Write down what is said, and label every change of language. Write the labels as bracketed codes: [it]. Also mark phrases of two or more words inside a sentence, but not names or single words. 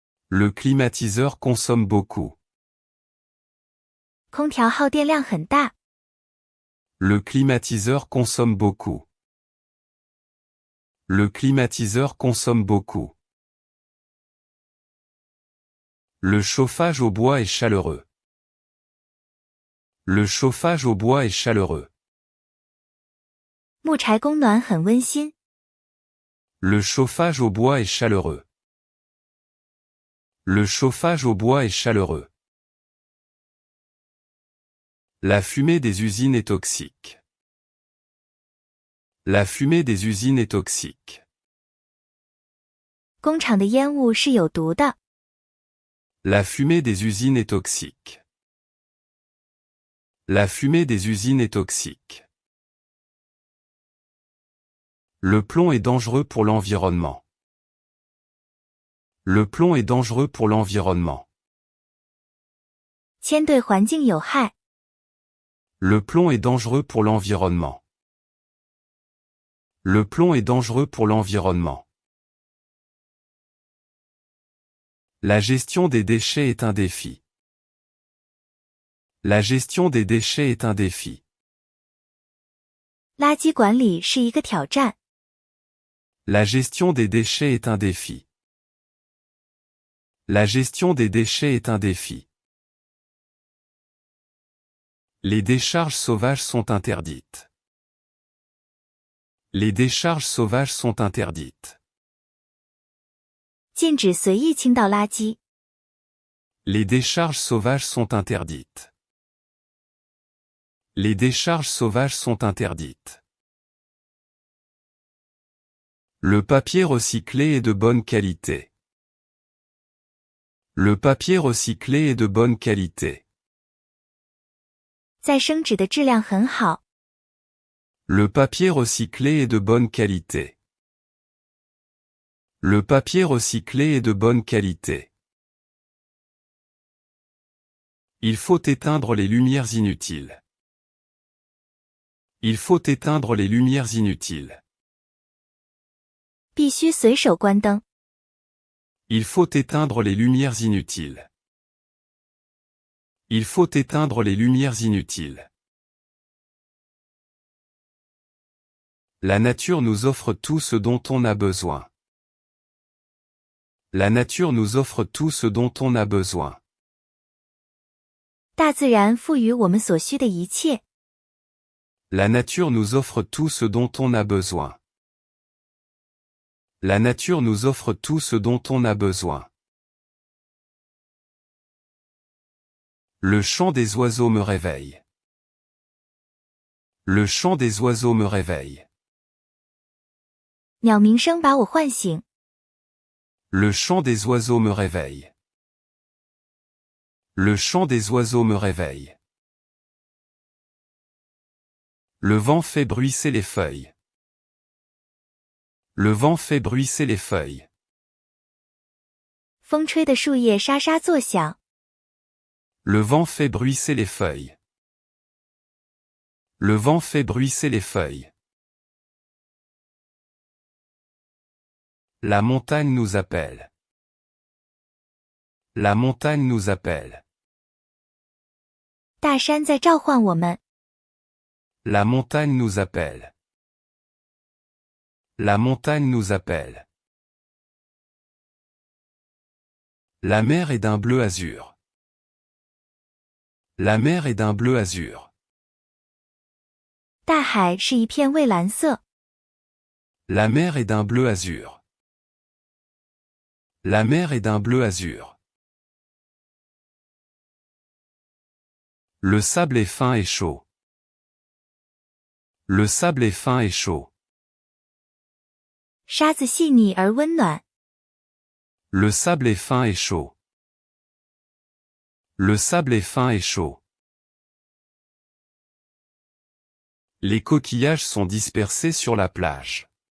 [fr] Le climatiseur consomme beaucoup. [zh] 空调耗电量很大。 [fr] Le climatiseur consomme beaucoup. Le climatiseur consomme beaucoup. Le chauffage au bois est chaleureux. Le chauffage au bois est chaleureux. [zh] 木柴供暖很温馨。 [fr] Le chauffage au bois est chaleureux. Le chauffage au bois est chaleureux. La fumée des usines est toxique. La fumée des usines est toxique. [zh] 工厂的烟雾是有毒的。 [fr] La fumée des usines est toxique. La fumée des usines est toxique. Le plomb est dangereux pour l'environnement. Le plomb est dangereux pour l'environnement. [zh] 铅对环境有害。 [fr] Le plomb est dangereux pour l'environnement. Le plomb est dangereux pour l'environnement. La gestion des déchets est un défi. La gestion des déchets est un défi. [zh] 垃圾管理是一个挑战。 [fr] La gestion des déchets est un défi. La gestion des déchets est un défi. Les décharges sauvages sont interdites. Les décharges sauvages sont interdites. [zh] 禁止随意倾倒垃圾。 [fr] Les décharges sauvages sont interdites. Les décharges sauvages sont interdites. Le papier recyclé est de bonne qualité. Le papier recyclé est de bonne qualité. [zh] 再生纸的质量很好。 [fr] Le papier recyclé est de bonne qualité. Le papier recyclé est de bonne qualité. Il faut éteindre les lumières inutiles. Il faut éteindre les lumières inutiles. [zh] 必须随手关灯。 [fr] Il faut éteindre les lumières inutiles. Il faut éteindre les lumières inutiles. La nature nous offre tout ce dont on a besoin. La nature nous offre tout ce dont on a besoin. [zh] 大自然赋予我们所需的一切。 [fr] La nature nous offre tout ce dont on a besoin. La nature nous offre tout ce dont on a besoin. Le chant des oiseaux me réveille. Le chant des oiseaux me réveille. [zh] 鸟鸣声把我唤醒。 [fr] Le chant des oiseaux me réveille. Le chant des oiseaux me réveille. Le vent fait bruisser les feuilles. Le vent fait bruisser les feuilles. [zh] 风吹的树叶沙沙作响。 [fr] Le vent fait bruisser les feuilles. Le vent fait bruisser les feuilles. La montagne nous appelle. La montagne nous appelle. [zh] 大山在召唤我们。 [fr] La montagne nous appelle. La montagne nous appelle. La mer est d'un bleu azur. La mer est d'un bleu azur. [zh] 大海是一片蔚蓝色。 [fr] La mer est d'un bleu azur. La mer est d'un bleu azur. Le sable est fin et chaud. Le sable est fin et chaud. [zh] 沙子细腻而温暖。 [fr] Le sable est fin et chaud. Le sable est fin et chaud. Les coquillages sont dispersés sur la plage.